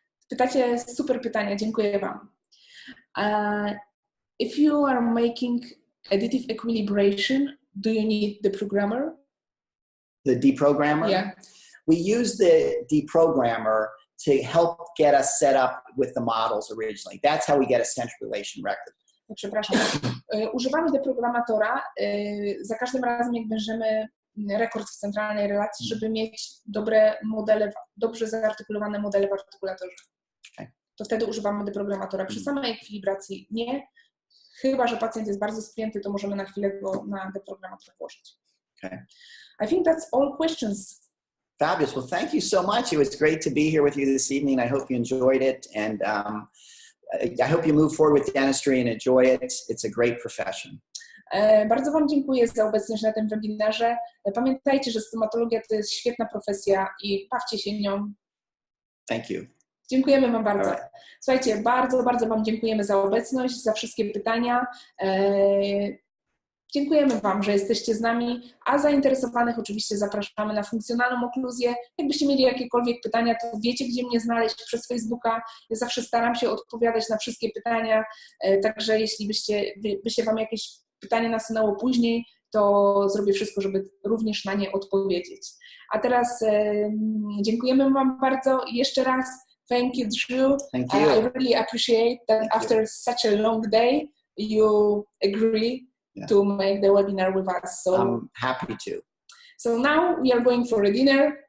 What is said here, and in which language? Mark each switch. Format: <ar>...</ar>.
<pl>Pytacie super pytania, dziękuję wam.</pl> <en>If you are making additive equilibration, do you need the programmer? The deprogrammer? Yeah. We use the deprogrammer to help get us set up with the models originally. That's how we get a Centric Relation record.</en> <pl>Przepraszam. Używamy deprogramatora za każdym razem, jak bierzemy rekord w centralnej relacji, żeby mieć dobre modele, dobrze zaartykulowane modele w artykulatorze.</pl> <en>Okay.</en> <pl>To wtedy używamy deprogramatora. Przy samej ekwilibracji nie. Chyba że pacjent jest bardzo spięty, to możemy na chwilę go na deprogramator włożyć.</pl> <en>Okay. I think that's all questions. Fabulous. Well, thank you so much. It was great to be here with you this evening. I hope you enjoyed it, and I hope you move forward with dentistry and enjoy it. It's a great profession.</en> <pl>Bardzo wam dziękuję za obecność na tym webinarze. Pamiętajcie, że stomatologia to jest świetna profesja i bawcie się nią.</pl> <en>Thank you.</en> <pl>Dziękujemy wam bardzo. Słuchajcie, bardzo, bardzo wam dziękujemy za obecność, za wszystkie pytania. Dziękujemy wam, że jesteście z nami, a zainteresowanych oczywiście zapraszamy na funkcjonalną okluzję. Jakbyście mieli jakiekolwiek pytania, to wiecie, gdzie mnie znaleźć przez Facebooka. Ja zawsze staram się odpowiadać na wszystkie pytania, także jeśli byście wam jakieś pytanie nasunęło później, to zrobię wszystko, żeby również na nie odpowiedzieć. A teraz dziękujemy wam bardzo i jeszcze raz</pl> <en>thank you,</en> <pl>Drew.</pl> <en>Thank you. I really appreciate that after such a long day, you agree to make the webinar with us. So I'm happy to. So now we are going for a dinner.</en>